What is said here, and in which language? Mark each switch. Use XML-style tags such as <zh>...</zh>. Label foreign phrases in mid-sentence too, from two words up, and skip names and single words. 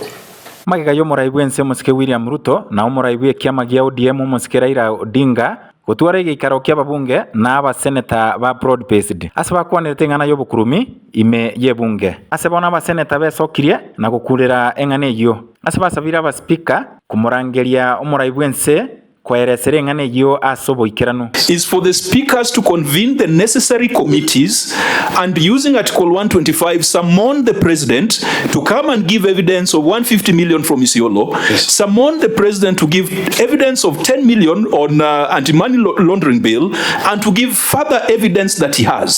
<guz>Magega yo muraibu ense musike William Ruto na umuraibu kiama gia ODM musike Raila Odinga gutwara igikaro kya babunge na aba senator ba</guz> <en>broad based</en> <guz>asaba kwanete ngana yo bukurumi ime ye bunge asaba na ba senator besokirie na gukurira engane yo asaba sabira ba speaker kumurangeria umuraibu ense</guz> <en>is for the speakers to convene the necessary committees and using Article 125 summon the president to come and give evidence of 150 million from Isiolo, summon the president to give evidence of 10 million on anti-money laundering bill and to give further evidence that he has.</en>